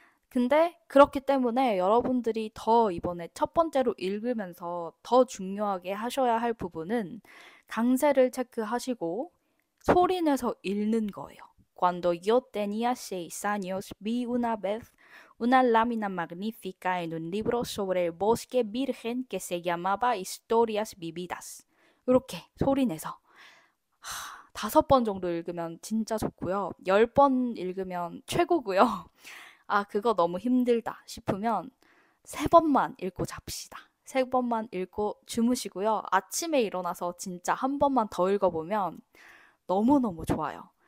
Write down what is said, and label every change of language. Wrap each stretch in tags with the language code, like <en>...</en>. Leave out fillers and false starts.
<ko>근데 그렇기 때문에 여러분들이 더 이번에 첫 번째로 읽으면서 더 중요하게 하셔야 할 부분은 강세를 체크하시고 소리내서 읽는 거예요.</ko> <es>Cuando yo tenía 6 años vi una vez una lámina magnífica en un libro sobre el bosque virgen que se llamaba Historias Vividas.</es> <ko>이렇게 소리내서 5번 정도 읽으면 진짜 좋고요. 10번 읽으면 최고고요. 아, 그거 너무 힘들다 싶으면 3번만 읽고 잡시다. 3번만 읽고 주무시고요. 아침에 일어나서 진짜 한 번만 더 읽어보면 너무너무 좋아요.</ko>